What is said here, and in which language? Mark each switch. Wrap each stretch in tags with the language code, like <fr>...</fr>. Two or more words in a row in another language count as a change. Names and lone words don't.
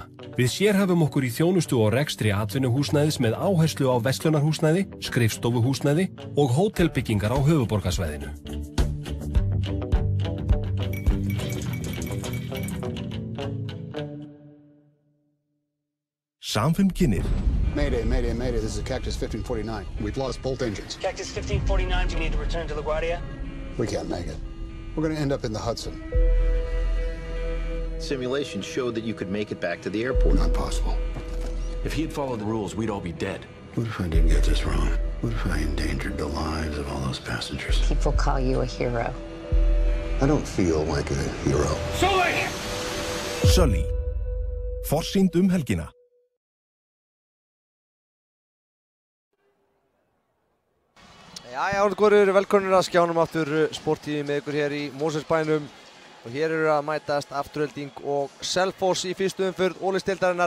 <is>Við sérhæfum okkur í þjónustu og rekstri atvinnuhúsnæðis með áherslu á verslunarhúsnæði, skrifstofuhúsnæði og hótelbyggingar á höfuðborgarsvæðinu. Samfimm kynir.</is> <en>Mayday, mayday, mayday. This is Cactus 1549. We've lost both engines. Cactus 1549, you need to return to LaGuardia? We can't make it. We're going to end up in the Hudson. Simulations showed that you could make it back to the airport. Not possible. If he had followed the rules, we'd all be dead. What if I did get this wrong? What if I endangered the lives of all those passengers? People call you a hero. I don't feel like a hero. Sully.</en> <is>Forsýnd helgina. Jæja, góður, velkonir að skjánum aftur sporttími með ykkur hér í Mosfellsbænum og hér eru að mætast Afturelding og Selfoss í fyrstu umferð Ólisteildarinnar.</is>